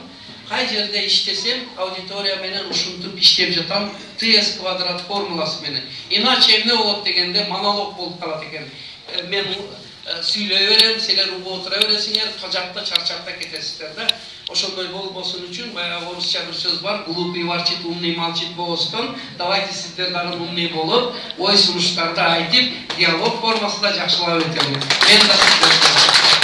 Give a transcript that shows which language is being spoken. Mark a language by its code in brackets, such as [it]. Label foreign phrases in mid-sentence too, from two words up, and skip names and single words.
[ky] Кай жерде иштесем, аудитория менен ушинтип иштеп жатам, ts квадрат формуласы менен. Иначе эмне болот дегенде монолог болуп калат экен. Мен сүйлөй берем, силер угуп отура бересиңер, кажакта чарчакта кетесиздер да. Ошондой болбосун үчүн баягы орусча бир сөз бар, [ru] глупый ворчит, умный молчит [ky] болбостон, давайте сиздер дагы умный болуп, ой сунуштарды айтып, диалог формасында жакшылап өтөлү. Мен да